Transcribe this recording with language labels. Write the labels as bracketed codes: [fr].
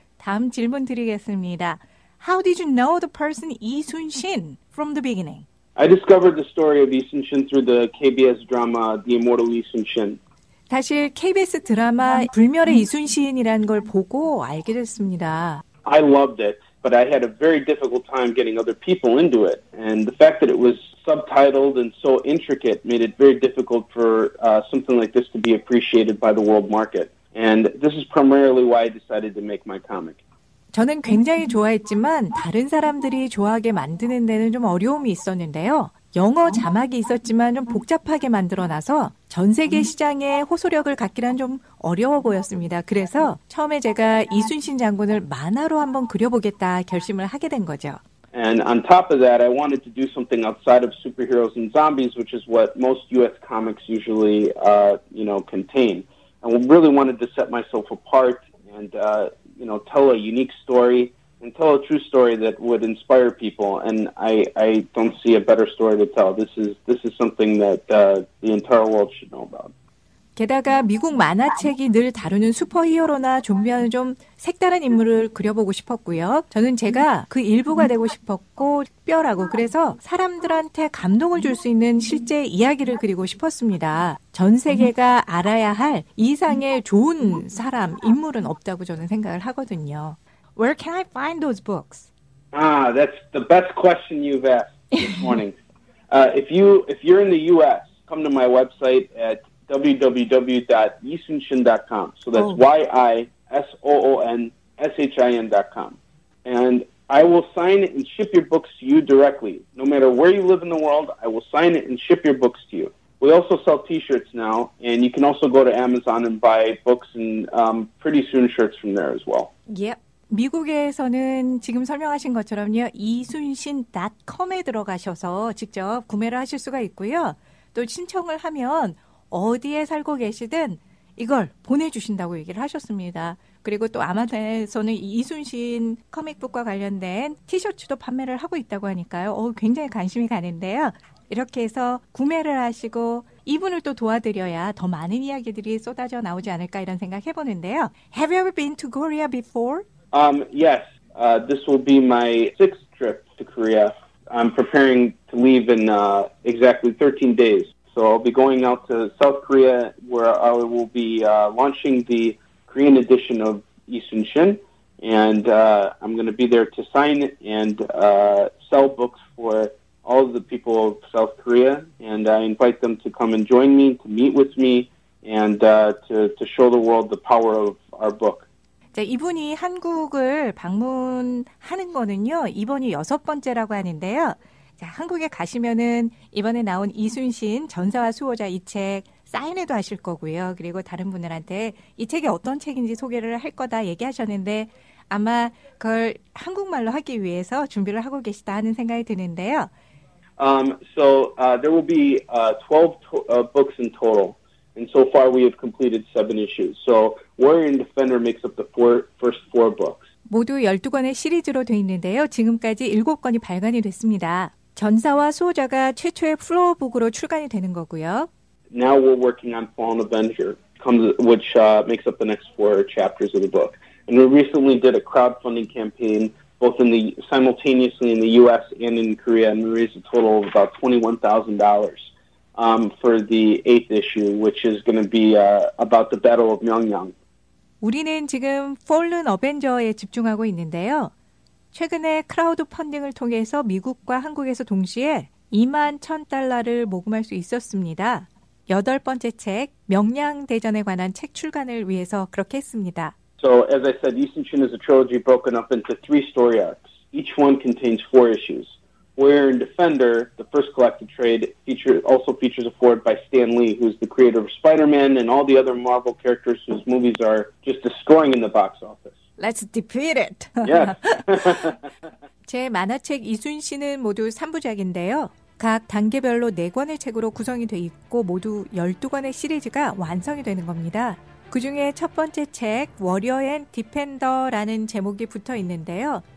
[ko] 다음 질문 드리겠습니다. [en] How did you know the person Lee Sun-shin from the beginning? I discovered the story of Lee Sun-shin through the KBS drama The Immortal Lee Sun-shin. [ko] 사실 KBS 드라마 불멸의 이순신이라는 걸 보고 알게 됐습니다. [en] I loved it, but I had a very difficult time getting other people into it. And the fact that it was subtitled and so intricate made it very difficult for something like this to be appreciated by the world market. And this is primarily why I decided to make my comic. [ko] 저는 굉장히 좋아했지만 다른 사람들이 좋아하게 만드는 데는 좀 어려움이 있었는데요. 영어 자막이 있었지만 좀 복잡하게 만들어놔서 전 세계 시장에 호소력을 갖기란 좀 어려워 보였습니다. 그래서 처음에 제가 이순신 장군을 만화로 한번 그려보겠다 결심을 하게 된 거죠. [en] And on top of that, I wanted to do something outside of superheroes and zombies, which is what most U.S. comics usually, contain. I really wanted to set myself apart and, tell a unique story and tell a true story that would inspire people. And I don't see a better story to tell. This is something that the entire world should know about. [ko] 게다가 미국 만화책이 늘 다루는 슈퍼히어로나 좀비와는 좀 색다른 인물을 그려보고 싶었고요. 저는 제가 그 일부가 되고 싶었고 특별하고 그래서 사람들한테 감동을 줄 수 있는 실제 이야기를 그리고 싶었습니다. 전 세계가 알아야 할 이상의 좋은 사람, 인물은 없다고 저는 생각을 하거든요. [en] Where can I find those books? That's the best question you've asked this morning. If you're in the U.S., come to my website at www.yisunshin.com. So that's YISOONSHIN.com. And I will sign it and ship your books to you directly. No matter where you live in the world, I will sign it and ship your books to you. We also sell T-shirts now, and you can also go to Amazon and buy books and pretty soon shirts from there as well. Yep. [ko] 미국에서는 지금 설명하신 것처럼요. 이순신.com에 들어가셔서 직접 구매를 하실 수가 있고요. 또 신청을 하면 어디에 살고 계시든 이걸 보내주신다고 얘기를 하셨습니다. 그리고 또 아마존에서는 이순신 커믹북과 관련된 티셔츠도 판매를 하고 있다고 하니까요. 굉장히 관심이 가는데요. 이렇게 해서 구매를 하시고 이분을 또 도와드려야 더 많은 이야기들이 쏟아져 나오지 않을까 이런 생각 해보는데요. [en] Have you ever been to Korea before? Yes. This will be my 6th trip to Korea. I'm preparing to leave in exactly 13 days. So I'll be going out to South Korea where I will be launching the Korean edition of Isun Shin. And I'm going to be there to sign and sell books for all of the people of South Korea. And I invite them to come and join me, to meet with me, and to show the world the power of our book. [ko] 자, 이분이 한국을 방문하는 거는요, 이번이 6번째라고 하는데요. 자, 한국에 가시면은 이번에 나온 이순신 전사와 수호자 이 책 사인회도 하실 거고요. 그리고 다른 분들한테 이 책이 어떤 책인지 소개를 할 거다 얘기하셨는데 아마 그걸 한국말로 하기 위해서 준비를 하고 계시다 하는 생각이 드는데요. [en] So there will be 12 books in total. And so far we have completed 7 issues. So Warrior and Defender makes up the first 4 books. [ko] 모두 12권의 시리즈로 되어 있는데요. 지금까지 7권이 발간이 됐습니다. 전사와 수호자가 최초의 플로어북으로 출간이 되는 거고요. [en] Now we're working on Fallen Avenger, which makes up the next 4 chapters of the book. And we recently did a crowdfunding campaign, both simultaneously in the U.S. and in Korea, and we raised a total of about $21,000 for the 8th issue, which is going to be about the Battle of Myeongyang. [ko] 우리는 지금 Fallen Avenger에 집중하고 있는데요. 최근에 크라우드 펀딩을 통해서 미국과 한국에서 동시에 21,000달러를 모금할 수 있었습니다. 8번째 책, 명량대전에 관한 책 출간을 위해서 그렇게 했습니다. [en] So, as I said, Isun Shin is a trilogy broken up into 3 story arcs. Each one contains 4 issues. Warrior and Defender, the first collected trade, also features a foreword by Stan Lee, who's the creator of Spider-Man and all the other Marvel characters whose movies are just destroying in the box office. Let's defeat it. Yes. [ko] 제 만화책 이순신은 모두 3부작인데요. 각 단계별로 4권의 책으로 구성이 돼 있고 모두 12권의 시리즈가 완성이 되는 겁니다. 그중에 첫 번째 책 워리어 앤 디펜더라는 제목이 붙어 있는데요.